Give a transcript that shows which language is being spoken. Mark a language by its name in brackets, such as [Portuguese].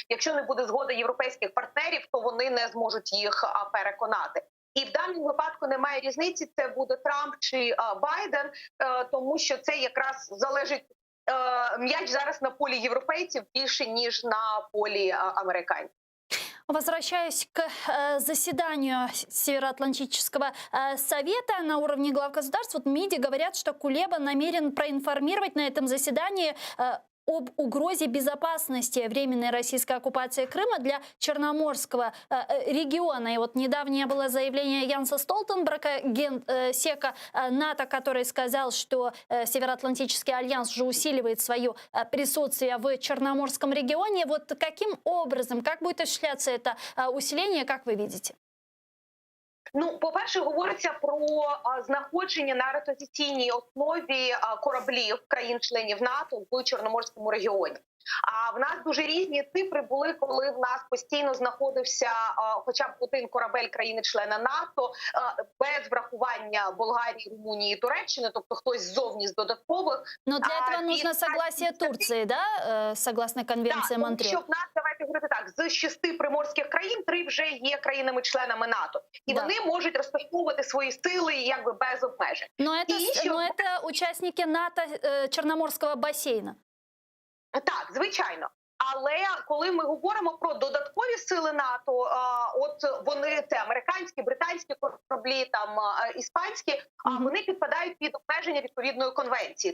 [Ukrainian] Якщо не буде згоди європейських партнерів, то вони не зможуть їх переконати. І в даному випадку немає різниці, це буде Трамп чи Байден, тому що це якраз залежить, м'яч зараз на полі європейців більше, ніж на полі американців. [Russian] Возвращаясь к заседанию Североатлантического совета на уровне глав государств, вот МИДи говорят, что Кулеба намерен проинформировать на этом заседании об угрозе безопасности временной российской оккупации Крыма для Черноморского региона. И вот недавнее было заявление Янса Столтенберга, генсека НАТО, который сказал, что Североатлантический альянс уже усиливает свое присутствие в Черноморском регионе. Вот каким образом, как будет осуществляться это усиление, как вы видите? [Ukrainian] По-перше, говориться про знаходження на ротаційній основі кораблів країн-членів НАТО в Чорноморському регіоні. А в нас дуже різні цифри були, коли в нас постійно знаходився хоча б один корабель країни-члена НАТО без врахування Болгарії, Румунії, Туреччини, тобто хтось ззовні з додаткових, [Russian] Но для этого нужно согласие Турции, да, согласно конвенции Монтрео? [Ukrainian] Щоб нас, давайте говорити так, з 6 приморських країн 3 вже є країнами-членами НАТО. І вони можуть розташовувати свої сили якби без обмежень. [Russian] Но это участники НАТО [Ukrainian] Чорноморського басейну. Так, звичайно. Але коли ми говоримо про додаткові сили НАТО, от вони це американські, британські кораблі, там іспанські, вони підпадають під обмеження відповідної конвенції.